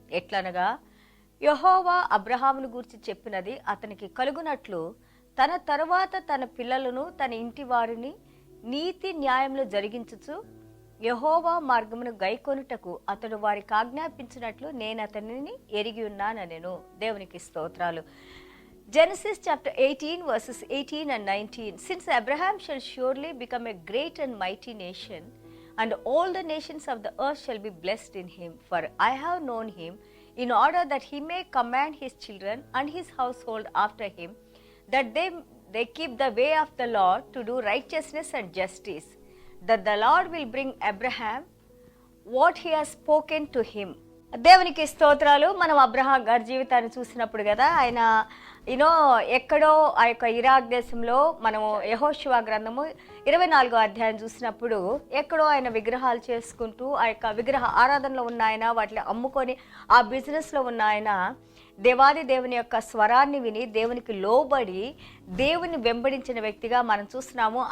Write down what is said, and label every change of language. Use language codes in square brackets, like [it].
[te] ఎట్లనగా యెహోవా అబ్రహామును గూర్చి చెప్పినది అతనికి కలుగునట్లు తన తరువాత తన పిల్లలను తన ఇంటి వారిని నీతి న్యాయములు జరిగించుచు యెహోవా మార్గమును గైకొనుటకు అతడు వారికి ఆజ్ఞాపించినట్లు నేను అతనిని ఎరిగి ఉన్నానెను. దేవునికి స్తోత్రాలు. [en] Genesis chapter 18 verses 18 and 19. Since Abraham shall surely become a great and mighty nation, and all the nations of the earth shall be blessed in him, for I have known him, in order that he may command his children and his household after him, that they keep the way of the Lord to do righteousness and justice, that the Lord will bring Abraham what he has spoken to him. [te] దేవునికి స్తోత్రాలు. మనం Abraham గారి జీవితాన్ని చూసినప్పుడు కదా, ఆయన ఎక్కడో ఆ యొక్క ఇరాక్ దేశంలో మనము యెహోషువ గ్రంథము 24వ అధ్యాయం చూసినప్పుడు ఎక్కడో ఆయన విగ్రహాలు చేసుకుంటూ ఆ యొక్క విగ్రహ ఆరాధనలో ఉన్న ఆయన వాటిని అమ్ముకొని ఆ బిజినెస్లో ఉన్న ఆయన దేవాది దేవుని యొక్క స్వరాన్ని విని దేవునికి లోబడి దేవుని వెంబడించిన వ్యక్తిగా మనం చూస్తున్నాము.